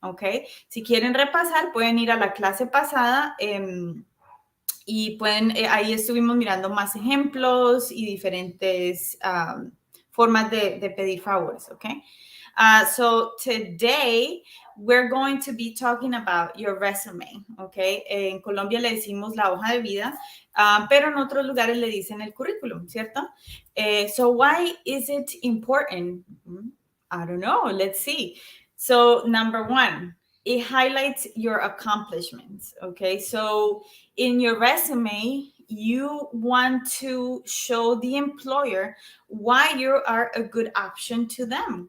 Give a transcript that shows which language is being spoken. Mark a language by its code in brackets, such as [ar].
[es] Okay, si quieren repasar, pueden ir a la clase pasada y pueden, ahí estuvimos mirando más ejemplos y diferentes formas de pedir favores, okay? [en] So today we're going to be talking about your resume, okay? [es] En Colombia le decimos la hoja de vida, pero en otros lugares le dicen el currículum, ¿cierto? [en] So why is it important? I don't know. Let's see. So number one, it highlights your accomplishments, okay? So in your resume, you want to show the employer why you are a good option to them.